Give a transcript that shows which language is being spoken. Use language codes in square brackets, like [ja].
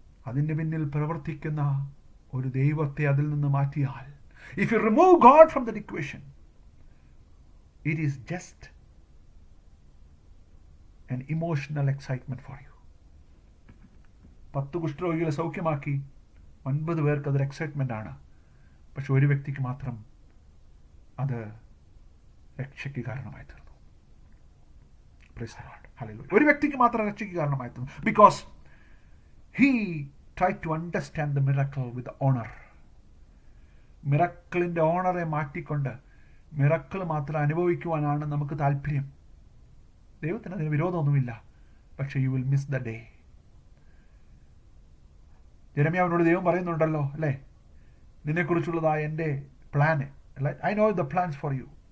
[ml] അതിൻ്റെ പിന്നിൽ പ്രവർത്തിക്കുന്ന ഒരു ദൈവത്തെ അതിൽ നിന്ന് മാറ്റിയാൽ, [en] If you remove God from the equation, it is just an emotional excitement for you. [ml] 10 കുഷ്ഠരോഗികളെ സൗഖ്യമാക്കി, 9 പേർക്ക് അതൊരു എക്സൈറ്റ്മെന്റ് ആണ്. പക്ഷെ ഒരു വ്യക്തിക്ക് മാത്രം അത് രക്ഷയ്ക്ക് കാരണമായി തീർന്നു. [en] Praise the Lord. Hallelujah. [ml] ഒരു വ്യക്തിക്ക് മാത്രം രക്ഷയ്ക്ക് കാരണമായി തീർന്നു. [en] Because he tried to understand the miracle with the honor. [ml] മിറക്കിളിന്റെ ഓണറെ മാറ്റിക്കൊണ്ട് മിറക്കിൾ മാത്രം അനുഭവിക്കുവാനാണ് നമുക്ക് താല്പര്യം. ദൈവത്തിന് അതിന് വിരോധമൊന്നുമില്ല. പക്ഷെ [en] You will miss the day. [ml] യെരമ്യാവിനോട് ദൈവം പറയുന്നുണ്ടല്ലോ, അല്ലേ, നിന്നെക്കുറിച്ചുള്ളതായ എൻ്റെ plan, [en] I know the plans for you.